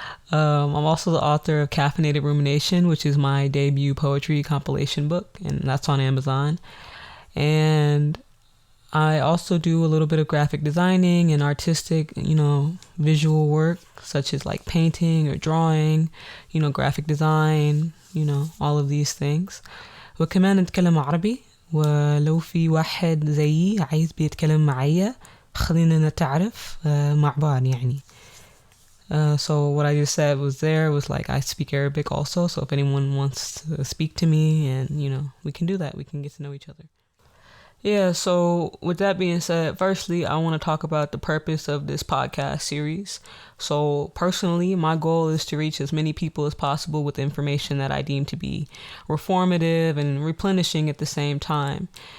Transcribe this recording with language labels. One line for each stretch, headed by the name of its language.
English: I'm also the author of Caffeinated Rumination, which is my debut poetry compilation book, and that's on Amazon. And I also do a little bit of graphic designing and artistic, visual work, such as painting or drawing, graphic design, all of these things.
Arabic: وكمان نتكلم عربي، ولو في واحد زيي عايز بيتكلم معايا خلينا نتعرف مع بعض يعني.
English: So what I just said was I speak Arabic also. So if anyone wants to speak to me and, we can do that. We can get to know each other. Yeah, so with that being said, firstly, I want to talk about the purpose of this podcast series. So personally, my goal is to reach as many people as possible with information that I deem to be reformative and replenishing at the same time.